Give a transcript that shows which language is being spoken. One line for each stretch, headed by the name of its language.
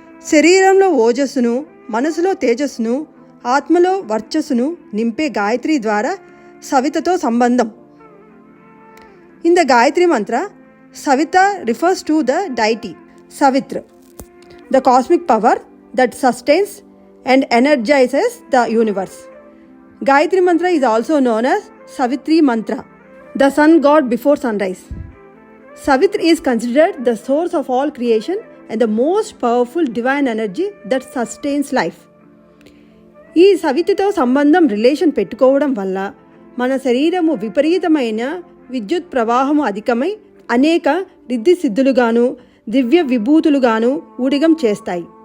Telugu: శరీరంలో ఓజస్సును, మనసులో తేజస్సును, ఆత్మలో వర్చస్సును నింపే గాయత్రి ద్వారా సవితతో సంబంధం.
English: In the Gayatri Mantra, Savita refers to the deity Savitra, the cosmic power that sustains and energizes the universe. Gayatri Mantra is also known as Savitri Mantra, the sun god before sunrise. Savitri is considered the source of all creation and the most powerful divine energy that sustains life.
Telugu: ఈ సవితితో సంబంధం relation పెట్టుకోవడం వల్ల మన శరీరము విపరీతమైన విద్యుత్ ప్రవాహము అధికమై అనేక రిద్ధి సిద్ధులుగాను దివ్య విభూతులుగాను ఊడిగం చేస్తాయి.